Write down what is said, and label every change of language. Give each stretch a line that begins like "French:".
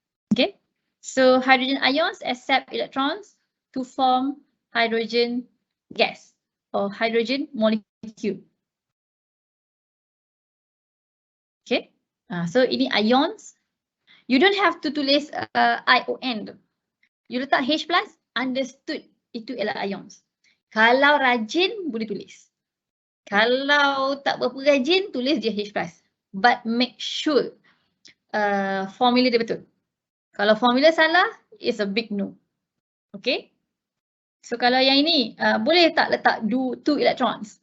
English: Okay, so hydrogen ions accept electrons to form hydrogen gas or hydrogen molecule. Okay, so
Malay: ini
English: ions. You don't have to
Malay: tulis
English: ion. You
Malay: letak H+,
English: understood
Malay: itu ialah ions. Kalau rajin boleh tulis. Kalau tak berapa rajin, tulis je H+.
English: But make sure formula
Malay: dia betul. Kalau formula salah,
English: it's a big no. Okay?
Malay: So kalau yang ini boleh tak letak 2 electrons?